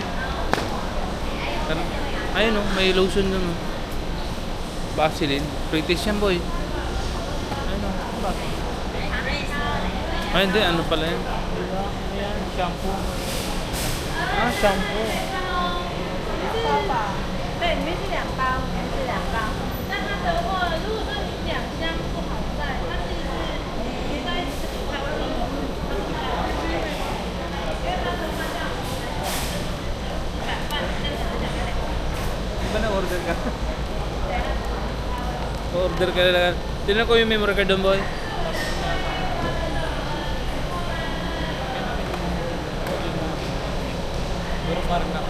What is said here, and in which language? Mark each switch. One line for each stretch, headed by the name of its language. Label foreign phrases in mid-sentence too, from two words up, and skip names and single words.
Filipino: Ano? Ayun, oh, may lotion doon. Oh. Vaseline.
English: Free taste
Filipino: yan, boy. Ayun, oh. Ay, hindi. Ano pala yan? Diba? Ayan, shampoo. Ah, shampoo.
Chinese: 对，里面是2包，里面是2包。那它的话，如果说你2箱不好带，它其实是应该台湾的。
Filipino: Di ba na-order ka? Order ka lang. Tingnan ko yung memory card doon, boy. Pero parang na.